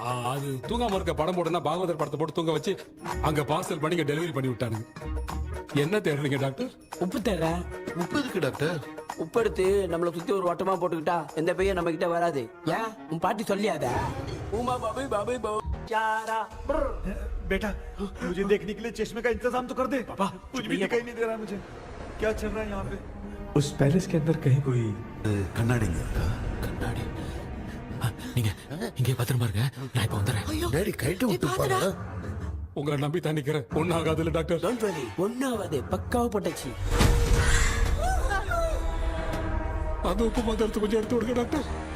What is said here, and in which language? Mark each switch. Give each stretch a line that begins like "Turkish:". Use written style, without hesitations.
Tamil: அது தூங்காம இருக்க படம் போடுனா பாகவதர் படத்தை போட்டு தூங்க வச்சு அங்க பார்சல் பண்ணி டெலிவரி பண்ணி விட்டானுங்க. என்ன தேடுறீங்க டாக்டர்? உப்பு தேட. உப்பு இருக்கு டாக்டர். உப்பு எடுத்து நம்மள சுத்தி ஒரு வட்டமா போட்டுக்கிட்டா எந்த பையன் நம்ம கிட்ட வராது. ஏன் உன் பாட்டி சொல்லியாத? உமா பாபு பாபு பாபு चारा
Hindi: बेटा मुझे देखने के लिए चश्मे का इंतजाम तो कर दे। पापा कुछ भी दिखाई नहीं दे रहा मुझे, क्या चल रहा है यहाँ पे? उस पैलेस के अंदर कहीं कोई
Tamil: கண்ணாடி கண்ணாடி நீங்க இங்கே பத்திரமா இருங்க, நான் இப்ப வந்துடுறேன். டேடி கைட்டு விட்டு பாரு. உங்களை நம்பி தான் நிக்கிறேன். ஒன்னும் ஆகாதுல்ல டாக்டர்?
English: don't worry,
Tamil: ஒன்னாவது பக்காவா போட்டாச்சு. அந்த உப்பு மாத்திரத்தை கொஞ்சம் எடுத்து விடுங்க டாக்டர்.